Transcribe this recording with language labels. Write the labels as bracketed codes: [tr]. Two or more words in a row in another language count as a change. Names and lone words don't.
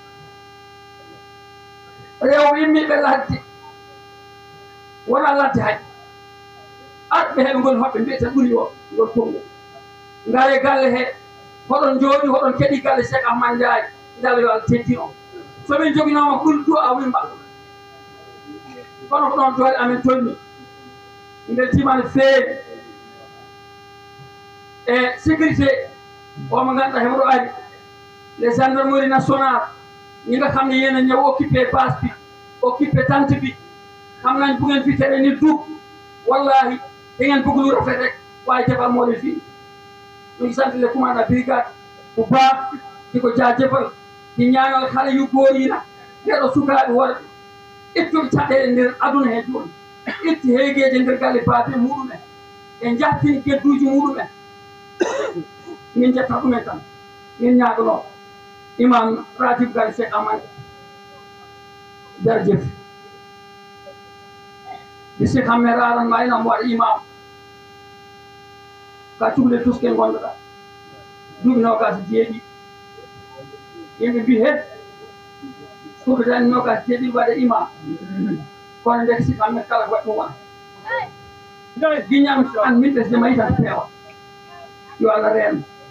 [ff] rewɓe immiɓe ladde wona ladde hay arɓe heɓe ngoni hoɓɓe mbiyete ɓuri o ngol konngol ngare galle he hoɗon jooɗi hoɗon keɗi galle Cheikh Ahmad Ndiaye ndalo yo Allah teddin on somin joginooma ɓuri du a wimba kono ko ɗon doole amen tolni mbeltima no feewi e sécurité omo ngannduɗaa heɓoɗo ari [fr] les gendarmerie nationale [wo] ñi nga xam ne yéen a ñëw occupé base bi occupé tente bi xam nañ bu ngeen fi tere ni dugg wallahi da ngeen bëgg lu rafet rek waaye jafal moo leen fii ñu ngi sant [fr] le commandant brigade [wo] bu baax di ko jaajëfal di ñaanal xale yu góor yi nag [ff] ɓeɗo sukaaɓe worɓe ittuɓe caɗeele nder aduna he jooni itti heegeeje nder galle baabe muɗumen e jahtini gedduuji muɗumen min jetta ɗumen tan min ñaagonoo imam ratib galle Cheikh Ahmad [wo] jarjef bi [ff] Cheikh Ahmed aran ma ina mo waɗa imam ka cuhle tuske gonɗoɗa duuɓi nogas jeeɗi yimɓe mbi he suuɓe tan nogas jeeɗi waɗa imam kono ndeke Cheikh Ahmed kala ko waɗi ɗum wona giñam an min ɓesde mayi tan peewa yo Allah reeno